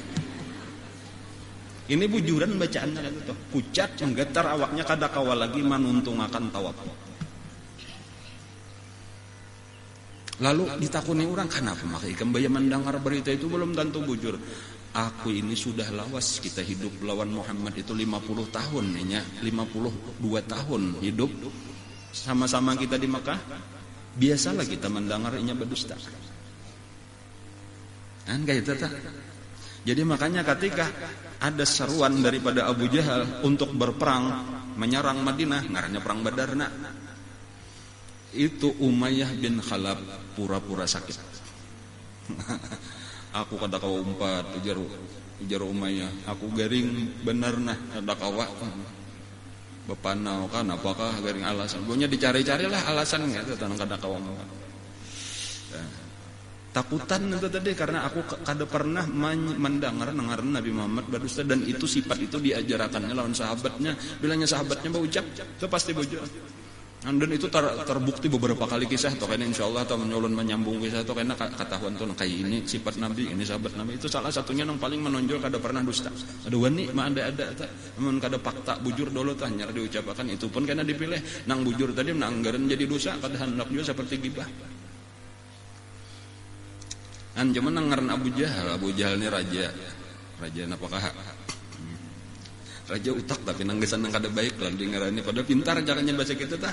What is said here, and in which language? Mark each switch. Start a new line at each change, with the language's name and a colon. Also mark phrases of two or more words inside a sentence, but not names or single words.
Banjar: Ini bujuran bacaannya gitu, pucat, menggetar awaknya, kada kawal lagi manuntungakan tawaf. Lalu ditakuni orang, kenapa maka ikam baya mendengar berita itu belum tentu bujur. Aku ini sudah lawas, kita hidup lawan Muhammad itu 50 tahun nya, 52 tahun hidup sama-sama kita di Mekah. Biasalah kita mendengar inya berdusta. Kayak itu tak. Jadi makanya ketika ada seruan daripada Abu Jahal untuk berperang menyerang Madinah, ngarannya perang Badar, itu Umayyah bin Khalaf pura-pura sakit. Aku kada kawa umpat ujar Umayyah, aku garing bener kada kawa. Bepanau kan apakah garing alasan? Pokoknya dicari-carilah alasan gitu tanang kada kawa. Takutan itu tadi karena aku kada pernah mendengar Nabi Muhammad berdusta, dan itu sifat itu diajarakannya lawan sahabatnya. Bilangnya sahabatnya berucap, itu pasti bujur. Dan itu terbukti beberapa kali kisah atau kayaknya insyaallah atau menyambung kisah atau kayaknya ketahuan tuh kayak ini sifat Nabi, ini sahabat Nabi, itu salah satunya yang paling menonjol kada pernah dusta. Ada wani mah ada namun kada fakta bujur dulu tah nyar diucapkan, itu pun karena dipilih nang bujur tadi nang anggaran jadi dosa kada hendak juga seperti gibah. Cuman nang ngaran Abu Jahal ini raja napakah raja utak tapi nanggesan nang kada baik lah di ngarannya, pada pintar caranya bahasa kita tah.